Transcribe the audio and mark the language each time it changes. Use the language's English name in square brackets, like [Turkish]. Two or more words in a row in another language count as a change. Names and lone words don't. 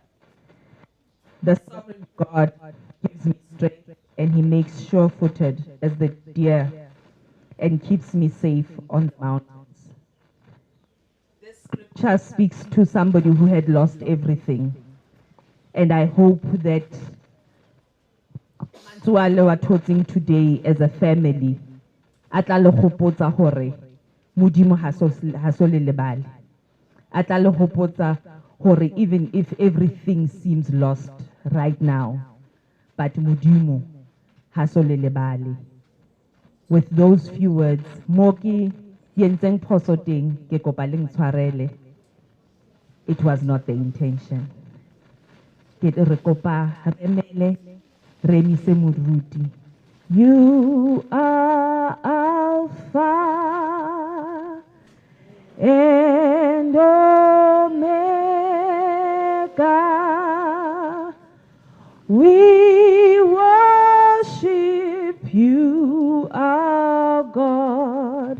[English] The sovereign God gives me strength and he makes sure-footed as the deer and keeps me safe on the mountains. This scripture speaks to somebody who had lost everything. And I hope that Mantuale wa toting today as a family, [Southern Sotho] atla le hopotsa hore Modimo ha so le lebale. Atla le hopotsa hore [English] even if everything seems lost right now, but [Southern Sotho] Modimo ha so le lebale. [English] With those few words, [Southern Sotho] Moki yentseng phoso teng ke kopa le ntshwarele. [English] It was not the intention. [Southern Sotho] Ke re kopa re emele re emise moruti. [English] You are Alpha and Omega. We worship you, our God.